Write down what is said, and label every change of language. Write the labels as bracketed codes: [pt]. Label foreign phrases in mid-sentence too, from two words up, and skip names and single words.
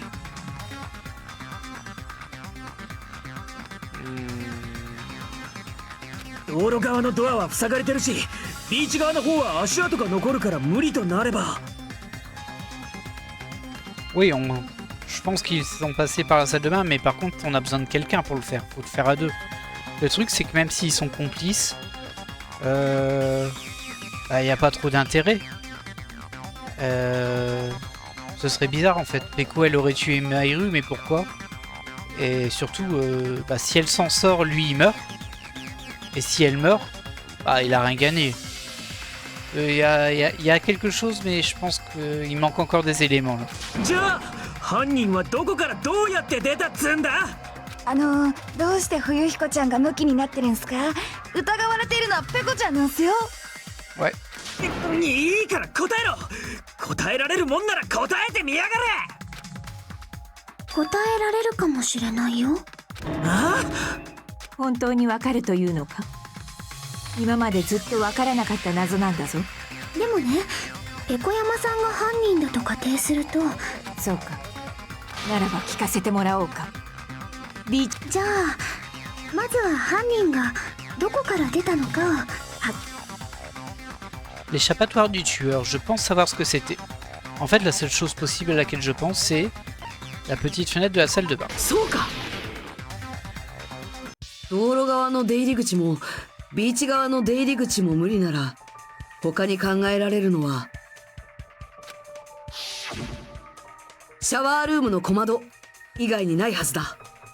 [ja] 道路側のドアは塞がれてるし、ビーチ側の方は足跡が残るから無理となれば。 [fr] Oui, je pense qu'ils sont passés par la salle de bain, mais par contre, on a besoin de quelqu'un pour le faire. Faut le faire à deux. Le truc, c'est que même s'ils sont complices, il n'y a pas trop d'intérêt. Ce serait bizarre en fait. Peko, elle aurait tué Mahiru, mais pourquoi? Et surtout, si elle s'en sort, lui il meurt. Et si elle meurt, il a rien gagné. Il y a quelque chose, mais je pense qu'il manque encore des éléments là. [ja] じゃあ犯人はどこからどうやって出たっつんだ。どうして冬彦ちゃんがムキになってるんすか？疑われているのはペコちゃんなんすよ。 Ouais. いいから答えろ。答えられるもんなら答えてみやがれ。答えられるかもしれないよ。あ本当にわかるというのか。今までずっとわからなかった謎なんだぞ。でもね、ペコ山さんが犯人だと仮定すると、そうか。ならば聞かせてもらおうか。ビーチ。じゃあまずは犯人がどこから出たのかを。 [fr] L'échappatoire du tueur, je pense savoir ce que c'était. En fait, la seule chose possible à laquelle je pense, c'est la petite fenêtre de la salle de bain. [ja] そうか。道路側の出入り口もビーチ側の出入り口も無理なら、他に考えられるのはシャワールームの小窓以外にないはずだ。